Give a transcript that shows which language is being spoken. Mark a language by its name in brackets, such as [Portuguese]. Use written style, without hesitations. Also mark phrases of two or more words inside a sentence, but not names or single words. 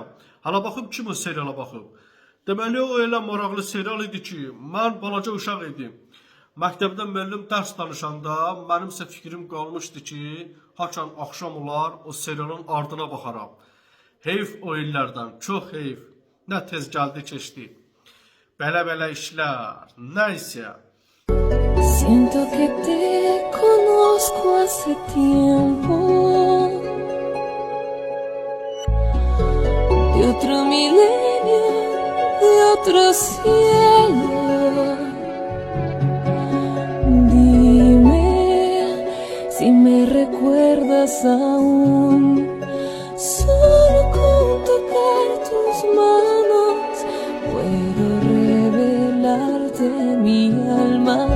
[Azerbaijani] Hala baxıb kim o seriala baxıb? Deməli, o elə maraqlı serial idi ki, mən balaca uşaq idim. Məktəbdə müəllim dərs danışanda mənimsə fikrim qalmışdı ki, haçan axşam olar o serialın ardına baxaram. Heyf o illərdən, çox heyf. Nə tez gəldi keçdi. Belə işlər, nəysə. [Spanish] Siento que te conozco hace tiempo, de otro milenio, de otro cielo. Dime si me recuerdas aún, solo con tocar tus manos puedo revelarte mi alma.